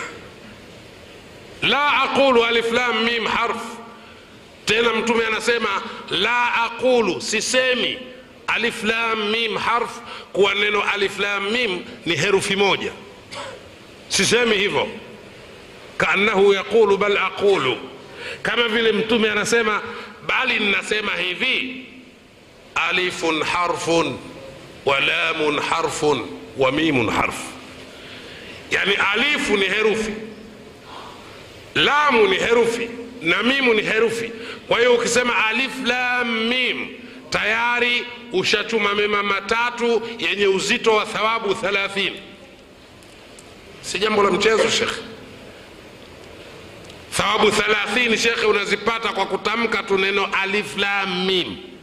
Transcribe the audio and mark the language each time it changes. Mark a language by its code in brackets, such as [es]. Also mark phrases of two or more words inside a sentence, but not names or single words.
[ar] لا أقول ألف لام ميم حرف, [sw] tena Mtume anasema [ar] لا أقول, [sw] sisemi [ar] ألف لام ميم حرف, [sw] kwa neno [ar] ألف لام ميم [sw] ni herufi moja, sisemi hivyo. [ar] كأنه يقول بل أقول, [sw] kama vile Mtume anasema bali ninasema hivi, [ar] ألف حرف ولام حرف وميم حرف. [sw] Yani alifu ni herufi, lamu ni herufi, na mimu ni herufi. Kwa hiyo ukisema [ar] ألف لام ميم, [sw] tayari ushatuma mema matatu yenye uzito wa thawabu 30. Si jambo la mchezo, Sheikh. Thawabu 30, Sheikh, unazipata kwa kutamka tu neno [ar] ألف لام ميم.